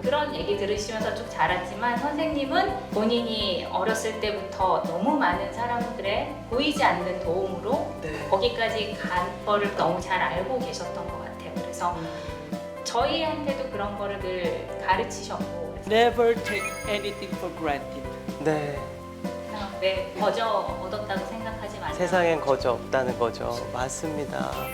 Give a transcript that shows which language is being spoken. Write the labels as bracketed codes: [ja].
[ko] 그런 얘기 들으시면서 쭉 자랐지만 선생님은 본인이 어렸을 때부터 너무 많은 사람들의 보이지 않는 도움으로 네. 거기까지 간 거를 너무 잘 알고 계셨던 것 같아요. 그래서 저희한테도 그런 거를 늘 가르치셨고 [en] Never take anything for granted. [ko] 네. 네, 거저 얻었다고 생각하지 말고 세상엔 거저 없다는 거죠. 맞습니다.